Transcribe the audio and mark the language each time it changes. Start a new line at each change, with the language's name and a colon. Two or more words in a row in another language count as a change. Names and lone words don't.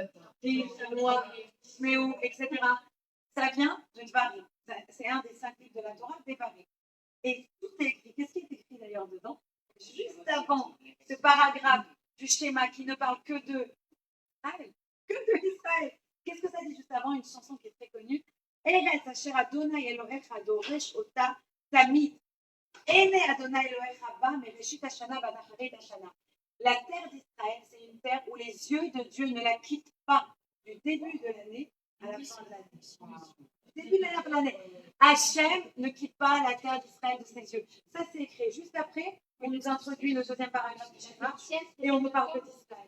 French: Noah, Shmeu, etc. Ça vient de Dvarim. C'est un des 5 livres de la Torah, Dvarim. Et tout est écrit. Qu'est-ce qui est écrit d'ailleurs dedans? Juste avant ce paragraphe du schéma qui ne parle que de Israël. Qu'est-ce que ça dit juste avant? Une chanson qui est très connue.
Hebrew: ארץ אשר אדני אלהיך דרש אתה תמיד. עיני אדני אלהיך בה מרשית השנה ונחרת השנה.
French: La terre d'Israël, c'est une terre où les yeux de Dieu ne la quittent pas du début de l'année à la fin de l'année. Du début de l'année. Hachem ne quitte pas la terre d'Israël de ses yeux. Ça, c'est écrit. Juste après, on nous introduit le deuxième paragraphe du schéma et on nous parle d'Israël.